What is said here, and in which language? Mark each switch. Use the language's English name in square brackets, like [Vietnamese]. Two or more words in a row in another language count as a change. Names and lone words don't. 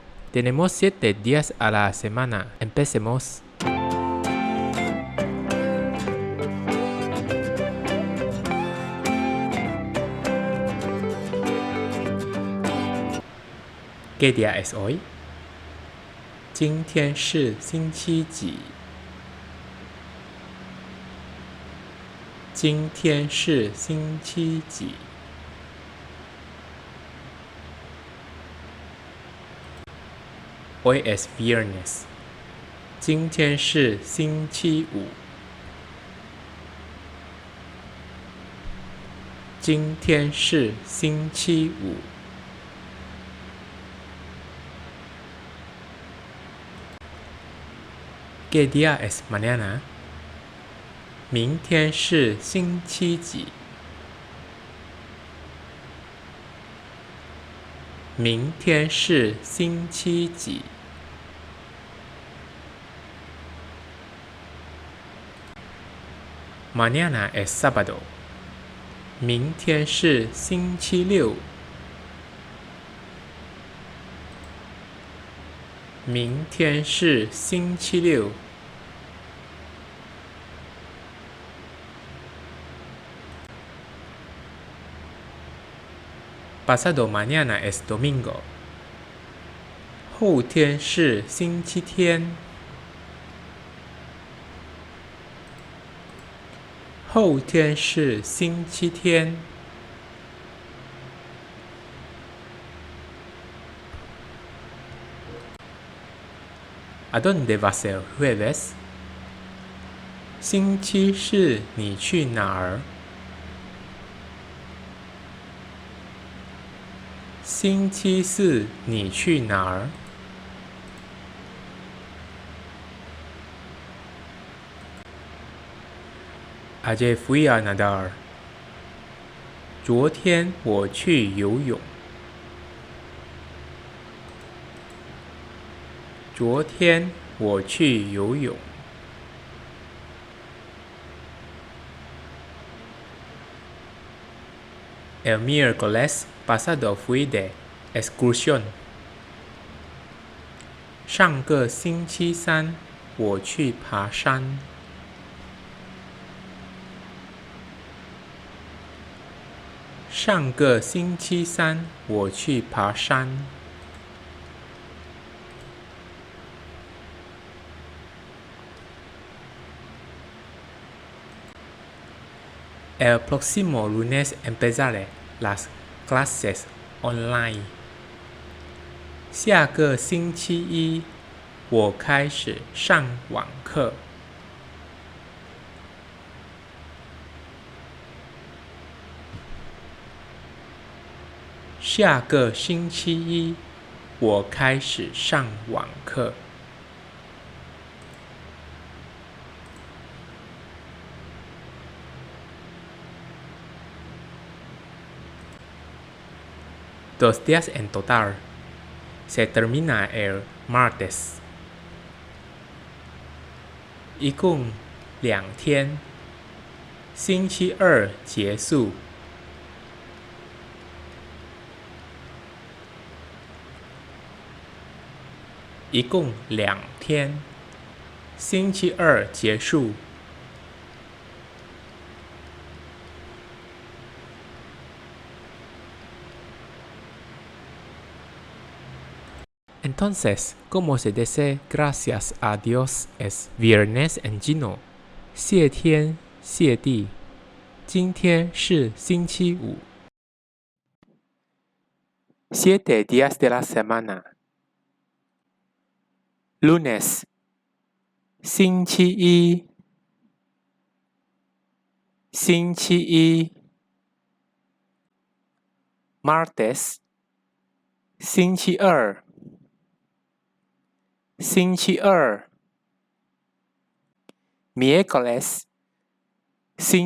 [Spanish] Tenemos 7 días a la semana. Empecemos. ¿Qué día es hoy? [Chinese] 今天是星期几？今天是星期几 ？ [Spanish] Hoy es viernes. [Chinese] 今天是星期五。今天是星期五。 [Spanish] ¿Qué día es mañana? [Chinese] 明天是星期几？明天是星期几 ？ [Spanish] Mañana es sábado. [Chinese] 明天是星期六。明天是星期六。 [Spanish] Pasado mañana es domingo. [Chinese] 后天是星期天。后天是星期天。 [Spanish] ¿A dónde vas el jueves? [Chinese] 星期四你去哪儿？星期四你去哪儿 ？ [Spanish] Ayer fui a nadar. [Chinese] 昨天我去游泳。昨天我去游泳。 [Spanish] El miércoles pasado fui de excursión. [Chinese] 上个星期三我去爬山。上个星期三我去爬山。 [Spanish] El próximo lunes empezaré las clases online. [Chinese] 下个星期一我开始上网课。下个星期一我开始上网课。 [Spanish] Dos días en total. Se termina el martes. [Chinese] 一共2天。星期二结束。一共2天。星期二结束。 [Spanish] Entonces, ¿cómo se dice gracias a Dios es viernes en chino? [Chinese] 谢天谢地。今天是星期五。 [Spanish] 7 días de la semana. Lunes. [Chinese] 星期一。星期一。Martes. 星期二。星期二。Miércoles.